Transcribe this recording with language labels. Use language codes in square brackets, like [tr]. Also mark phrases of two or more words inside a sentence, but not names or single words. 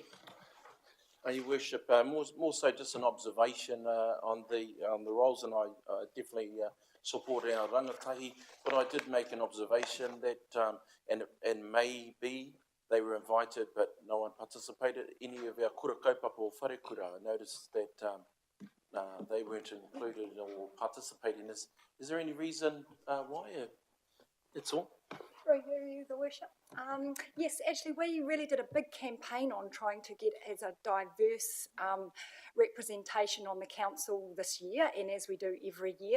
[en] Your Worship, more so just an observation on the roles, and I definitely support our [mi] rangatahi, [en] but I did make an observation that, and maybe they were invited, but no one participated. Any of our [mi] kura kaupapa [en] or wharekura, I noticed that they weren't included or participating. Is there any reason why? That's all. Through you, the worship. Yes, actually, we really did a big campaign on trying to get as a diverse representation on the council this year, and as we do every year.